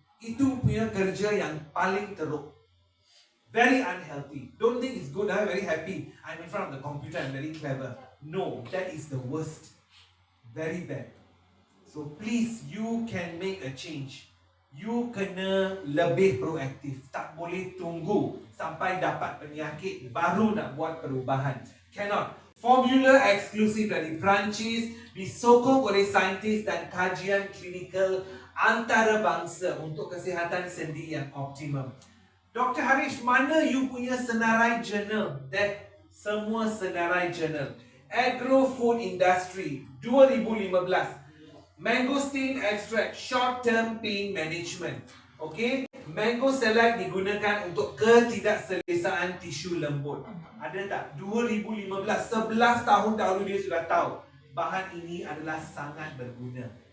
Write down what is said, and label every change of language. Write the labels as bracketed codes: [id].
[ms] Itu punya kerja yang paling teruk. [en] Very unhealthy. Don't think it's good. I'm very happy. I'm in front of the computer. I'm very clever. No, that is the worst. Very bad. So please, you can make a change. [ms] You kena lebih proaktif. Tak boleh tunggu sampai dapat penyakit baru nak buat perubahan. [en] Cannot. [ms] Formula eksklusif dari Perancis disokong oleh saintis dan kajian klinikal antarabangsa untuk kesihatan sendi yang optimum. Dr. Harish, mana you punya senarai jurnal? That semua senarai jurnal. [en] Agro Food Industry 2015. Mangosteen extract, short term pain management. [ms] Okay, mango select digunakan untuk ketidakselesaan tisu lembut. Ada tak? 2015, 11 tahun dahulu dia sudah tahu bahan ini adalah sangat berguna.